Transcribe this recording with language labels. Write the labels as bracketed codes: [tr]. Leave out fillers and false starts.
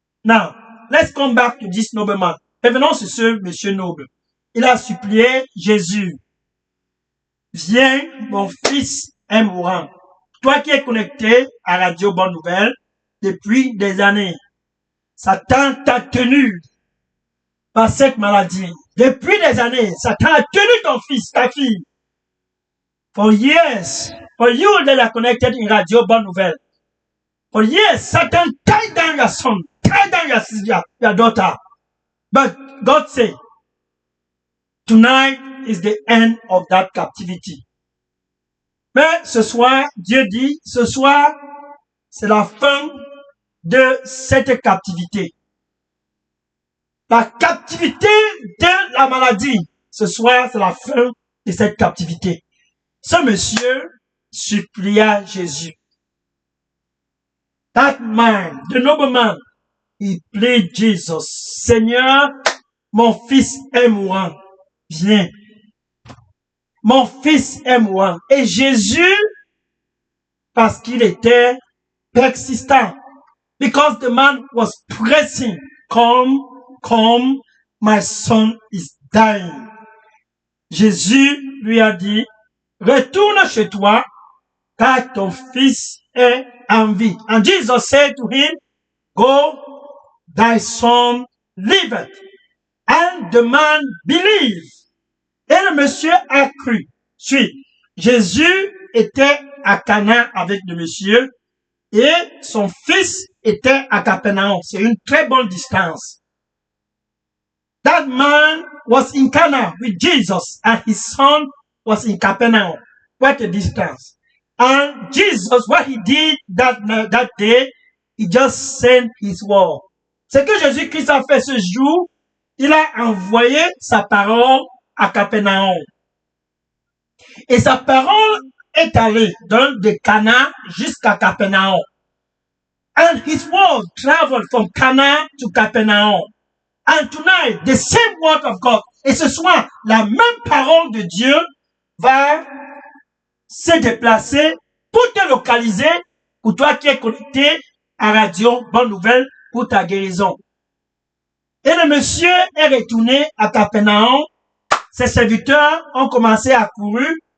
[en] Now, let's come back to this nobleman. [fr] Revenons sur ce monsieur noble. Il a supplié Jésus. Viens, mon fils est mourant. Toi qui es connecté à Radio Bonne Nouvelle depuis des années, Satan t'a tenu par cette maladie. Depuis des années, Satan a tenu ton fils, ta fille. [en] For years, for you that are connected in Radio Bonne Nouvelle, for years, Satan tied down your son, tied down your daughter. But God said, tonight is the end of that captivity. [fr] Mais ce soir, Dieu dit, ce soir, c'est la fin de cette captivité. La captivité de la maladie. Ce soir, c'est la fin de cette captivité. Ce monsieur supplia Jésus. [en] That man, the nobleman, he plead Jesus. [fr] Seigneur, mon fils est mourant. Viens. Mon fils est mourant. Et Jésus, parce qu'il était persistant, [en] because the man was pressing, come, my son is dying. [fr] Jésus lui a dit, retourne chez toi, car ton fils est en vie. [en] And Jesus said to him, go, thy son liveth. And the man believed. [fr] Et le monsieur a cru. Jésus était à Cana avec le monsieur et son fils était à Capernaum. C'est une très bonne distance. [en] That man was in Cana with Jesus and his son was in Capernaum. What a distance. And Jesus, what he did that day, he just sent his word. [fr] Ce que Jésus-Christ a fait ce jour, il a envoyé sa parole à Capernaum. Et sa parole est allée de Cana jusqu'à Capernaum. [en] And his word traveled from Cana to Capernaum. And tonight, the same word of God, [fr] et ce soir, la même parole de Dieu va se déplacer pour te localiser, pour toi qui es connecté à Radio Bonne Nouvelle pour ta guérison. Et le monsieur est retourné à Capernaum. Ses serviteurs ont commencé à courir.